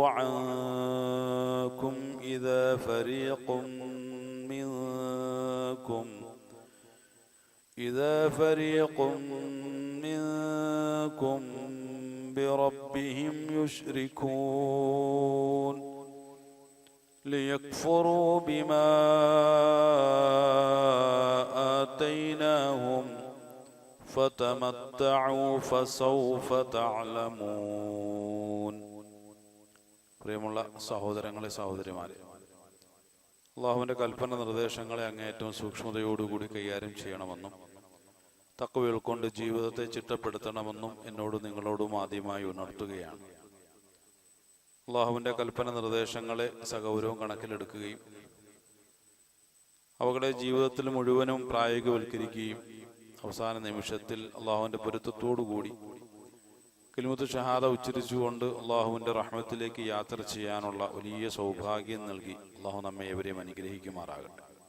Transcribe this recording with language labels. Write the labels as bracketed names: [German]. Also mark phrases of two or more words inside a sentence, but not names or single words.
[Arabic] عنكم إذا فريق منكم بربهم يشركون ليكفروا بما آتيناهم فتمتعوا فسوف تعلمون. [Malayalam] പ്രിയമുള്ള സഹോദരങ്ങളെ സഹോദരിമാരെ, അള്ളാഹുവിൻ്റെ കൽപ്പന നിർദ്ദേശങ്ങളെ അങ്ങേയറ്റവും സൂക്ഷ്മതയോടുകൂടി കൈകാര്യം ചെയ്യണമെന്നും തഖ്വ ഉൾക്കൊണ്ട് ജീവിതത്തെ ചിട്ടപ്പെടുത്തണമെന്നും എന്നോട് നിങ്ങളോടും ആദ്യമായി ഉണർത്തുകയാണ്. അള്ളാഹുവിൻ്റെ കൽപ്പന നിർദ്ദേശങ്ങളെ സഗൗരവം കണക്കിലെടുക്കുകയും അവകളെ ജീവിതത്തിൽ മുഴുവനും പ്രായോഗികവൽക്കരിക്കുകയും അവസാന നിമിഷത്തിൽ അള്ളാഹുവിൻ്റെ പൊരുത്തത്തോടുകൂടി [Arabic] كلمة الشهادة [Malayalam] ഉച്ചരിച്ചുകൊണ്ട് അള്ളാഹുവിൻ്റെ റഹ്മത്തിലേക്ക് യാത്ര ചെയ്യാനുള്ള വലിയ സൗഭാഗ്യം നൽകി അള്ളാഹു നമ്മെ ഏവരെയും അനുഗ്രഹിക്കുമാറാകട്ടെ.